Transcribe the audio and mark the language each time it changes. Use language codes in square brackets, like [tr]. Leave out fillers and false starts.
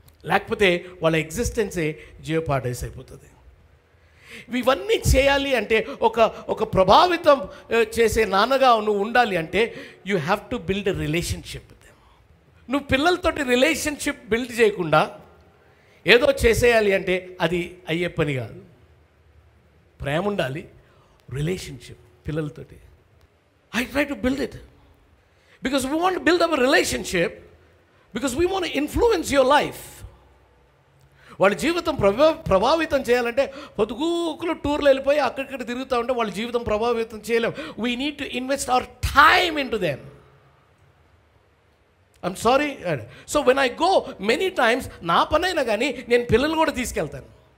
[te] లేకపోతే వాళ్ళ ఎగ్జిస్టెన్సే జియోపార్డైజ్ అయిపోతుంది. ఇవన్నీ చేయాలి అంటే ఒక ప్రభావితం చేసే నాన్నగా నువ్వు ఉండాలి అంటే [en] You have to build a relationship with them. [te] నువ్వు పిల్లలతోటి రిలేషన్షిప్ బిల్డ్ చేయకుండా ఏదో చేసేయాలి అంటే అది అయ్యే పని కాదు. ప్రేమ ఉండాలి, రిలేషన్షిప్ పిల్లలతోటి. [en] I try to build it because we want to build up a relationship because we want to influence your life. [te] వాళ్ళ జీవితం ప్రభావితం చేయాలంటే పొద్దుగూకులు టూర్లు వెళ్ళిపోయి అక్కడిక్కడ తిరుగుతూ ఉంటే వాళ్ళ జీవితం ప్రభావితం చేయలేం. [en] We need to invest our time in to them. I'm sorry. So when I go many times, [te] నా పని అయినా కానీ నేను పిల్లలు కూడా తీసుకెళ్తాను.